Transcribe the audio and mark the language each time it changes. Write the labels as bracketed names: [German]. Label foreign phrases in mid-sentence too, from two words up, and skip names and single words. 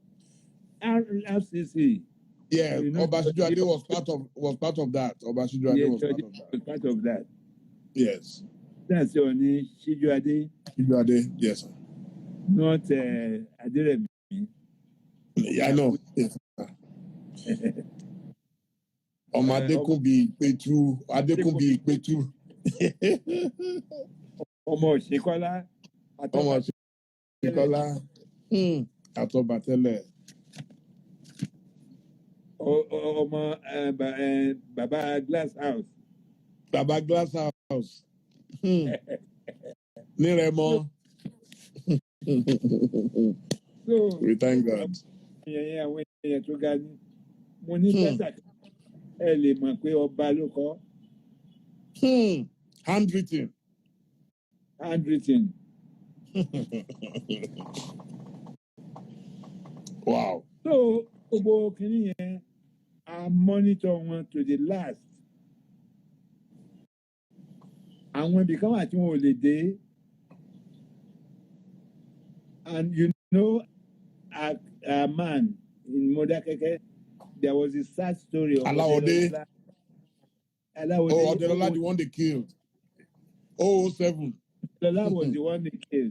[English] RCC. Yeah, Obasijo Ade was part of that. Obasijo Ade was part of that. Yes. That's your name, Shijo Ade. Shijo Ade, yes. Not Aderemi. Yeah, I know. Yes. Adekunbi Petu. [Yoruba] Ọmọ Ṣekọ́lá. Atobatele. Ọmọ Baba Glass House. Baba Glass House. Niremo. [English] So we thank God. [Yoruba] Mo ní bẹ́tà ẹ lè mọ̀ pé ọba ló kọ. [English] Handwritten. Wow. So [Yoruba] gbogbo kìíní yẹn [English] I monitor wọn to the last. [Yoruba] Àwọn ibì kan wà tí wọn ò lè dé. [English] And you know, a man in Modakeke, there was a sad story of Alawode. Alawode. Oh, Odelola, the one they killed. 007. Odelola was the one they killed.